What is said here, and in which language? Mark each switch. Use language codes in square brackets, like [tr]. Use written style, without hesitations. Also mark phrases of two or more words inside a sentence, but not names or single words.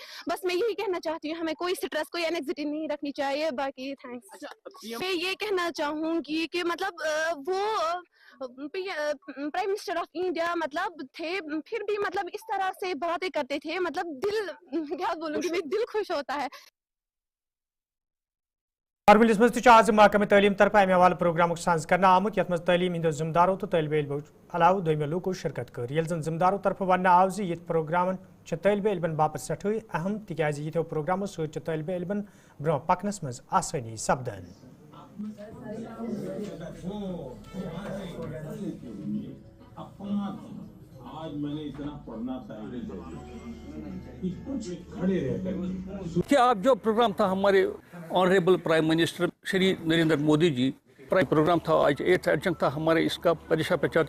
[ur] بس میں یہی کہنا چاہتی ہوں ہمیں کوئی سٹریس کوئی اینگزائٹی نہیں رکھنی چاہیے. باقی تھینکس. میں یہ کہنا چاہوں گی کہ مطلب وہ [en] Prime Minister of India [ur] مطلب تھے، پھر بھی مطلب اس طرح سے باتیں کرتے تھے، مطلب دل کیا بولوں گی، دل خوش ہوتا ہے. [ks] ہارملس مز آز محکمہ تعلیم طرف امہ حوالہ پروگرام سانز کرنا آمت یت مز تعلیم ہند ذمہ دارو تو طالب علمو علاوہ دویمو لوکو شرکت کر. یل زن ذمہ دارو طرف ون آو زِ یہ پروگرامن طالب علمن باپت سٹھے اہم تکیاز یتھو پروگرامو ست طالب علمن برو پکنس مز آسانی سپدان. [ur] آج میں نے اتنا پڑھنا تھا کہ آپ جو پروگرام تھا ہمارے [en] honourable Prime Minister [ur] شری نریندر مودی جی پروگرام تھا آج 8th ایڈیشن تھا ہمارے اس کا پریکشا پہ چرچا.